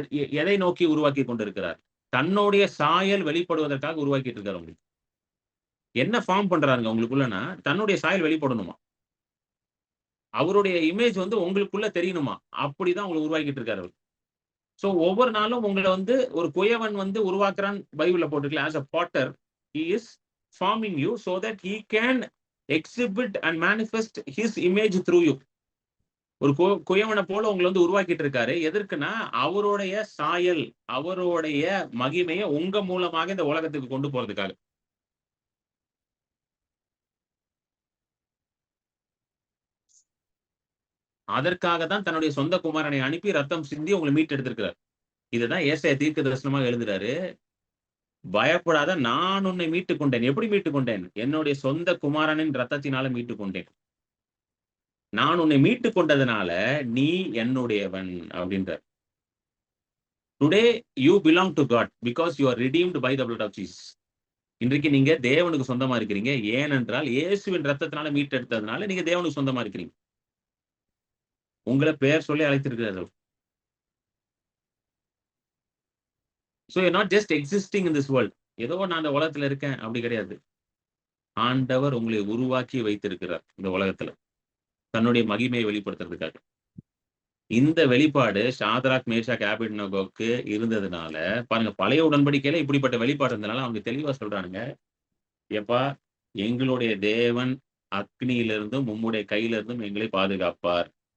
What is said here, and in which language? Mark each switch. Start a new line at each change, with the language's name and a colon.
Tamil: எதை நோக்கி உருவாக்கி கொண்டிருக்கிறார்? தன்னுடைய சாயல் வெளிப்படுவதற்காக உருவாக்கிட்டு இருக்காரு. உங்களுக்கு என்ன ஃபார்ம் பண்றாருங்க உங்களுக்குள்ளனா? தன்னுடைய சாயல் வெளிப்படணுமா? அவருடைய இமேஜ் வந்து உங்களுக்குள்ள தெரியணுமா? அப்படிதான் உங்களை உருவாக்கிட்டு இருக்காரு. சோ ஒவ்வொரு நாளும் உங்களை வந்து ஒரு குயவன் வந்து உருவாக்குறான் பைபிள்ல போட்டுருக்கல.
English: as a potter he is forming you so that he can exhibit and manifest his image through you.
Tamil: ஒரு குயவனை போல உங்களை வந்து உருவாக்கிட்டு இருக்காரு. எதற்குன்னா, அவருடைய சாயல், அவருடைய மகிமையை உங்க மூலமாக இந்த உலகத்துக்கு கொண்டு போறதுக்காக. அதற்காக தான் தன்னுடைய சொந்த குமாரனை அனுப்பி ரத்தம் சிந்தி உங்களை மீட்டெடுத்திருக்கிறார். இதுதான் ஏசாயா தீர்க்க தரிசனமாக எழுதுறாரு. பயப்படாத, நான் உன்னை மீட்டுக் கொண்டேன். எப்படி மீட்டுக் கொண்டேன்? என்னுடைய சொந்த குமாரனின் ரத்தத்தினால மீட்டுக் கொண்டேன். நான் உன்னை மீட்டுக் கொண்டதுனால நீ என்னுடையவன் அப்படின்றார்.
English: Today you belong to God because you are redeemed by the blood of Jesus.
Tamil: இன்றைக்கு நீங்க தேவனுக்கு சொந்தமா இருக்கிறீங்க. ஏனென்றால் இயேசுவின் ரத்தத்தினால மீட்டெடுத்ததுனால நீங்க தேவனுக்கு சொந்தமா இருக்கிறீங்க. உங்களை பெயர் சொல்லி அழைத்திருக்கிறார்.
English: So you're not just existing in this world.
Tamil: ஏதோ நான் அந்த உலகத்துல இருக்கேன் அப்படி கிடையாது. ஆண்டவர் உங்களை உருவாக்கி வைத்திருக்கிறார் இந்த உலகத்துல. தன்னுடைய மகிமையை வெளிப்படுத்துறதுக்காக. இந்த வெளிப்பாடு ஷாத்ராக், மேஷாக், ஆபேத்நேகோவுக்கு இருந்ததுனால, பாருங்க பழைய உடன்படிக்கையில இப்படிப்பட்ட வெளிப்பாடு இருந்தனால அவங்க தெளிவா சொல்றானுங்க, "எப்பா, எங்களுடைய தேவன் அக்னியிலிருந்தும் உம்முடைய கையிலிருந்தும் எங்களை பாதுகாப்பார்.